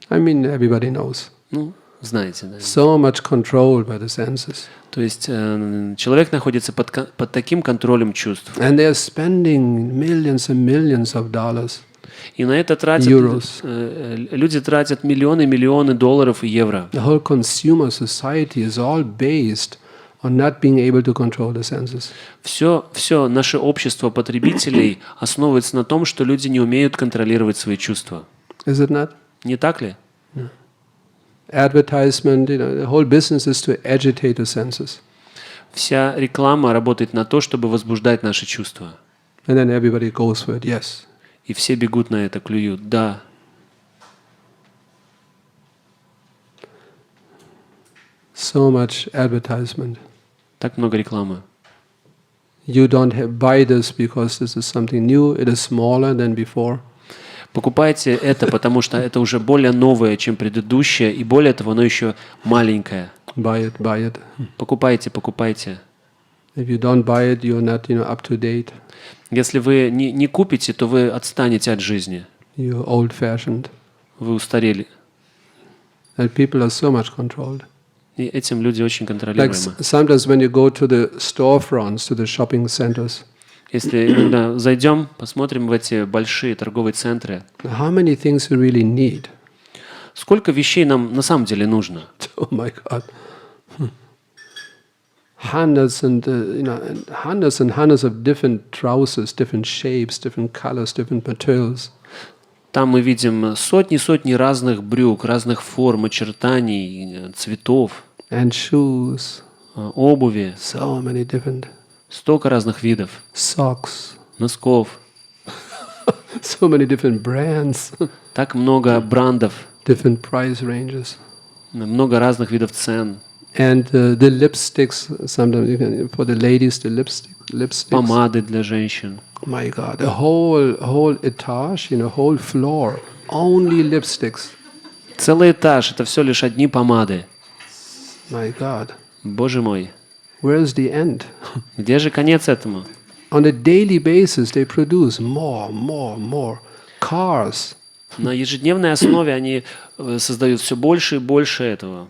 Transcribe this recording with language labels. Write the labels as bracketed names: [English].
[English] I mean, everybody knows. [Russian] Ну, знаете, да. [English] So much control by the senses. [Russian] То есть человек находится под таким контролем чувств. [English] And they're spending millions and millions of dollars. [Russian] И на это тратят, люди тратят миллионы долларов и евро. [English] The whole consumer society is all based on not being able to control the senses. [Russian] Все наше общество потребителей основывается на том, что люди не умеют контролировать свои чувства. [English] Is it not? [Russian] Не так ли? [English] Advertisement, the whole business is to agitate the senses. [Russian] Вся реклама работает на то, чтобы возбуждать наши чувства. [English] And then everybody goes for it, yes. [Russian] И все бегут на это, клюют. Да. [English] So much advertisement. [Russian] Так много рекламы. [English] You don't buy this because this is something new, it is smaller than before. [Russian] Покупайте это, потому что это уже более новое, чем предыдущее, и более того, оно еще маленькое. [English] Buy it. [Russian] Покупайте. [English] If you don't buy it, you're not, up to date. [Russian] Если вы не купите, то вы отстанете от жизни. [English] You're old-fashioned. [Russian] Вы устарели. [English] And people are so much controlled. [Russian] И этим люди очень [English] Like [Russian] контролируемы. [English] sometimes when you go to the storefronts, to the shopping centers, [Russian] Если иногда зайдем, посмотрим в эти большие торговые центры, [English] how many things you really need? [Russian] сколько вещей нам на самом деле нужно? [English] Oh my God. Hundreds and hundreds of different trousers, different shapes, different colors, different materials. [Russian] Там мы видим сотни разных брюк, разных форм, очертаний, цветов, [English] And shoes, [Russian] обуви, [English] so many different [Russian] столько разных видов, [English] socks, [Russian] носков, [English] so many different brands, [Russian] так много брендов, [English] different price ranges. [Russian] много разных видов цен, [English] And the lipsticks, sometimes you can, for the ladies, the lipsticks. [Russian] помады для женщин. [English] My God, the whole etage, whole floor, only lipsticks. [Russian] Целый этаж — это все лишь одни помады. [English] My God, [Russian] Боже мой, [English] where's the end? [Russian] где же конец этому? [English] On a daily basis, they produce more cars. [Russian] На ежедневной основе они создают все больше и больше этого.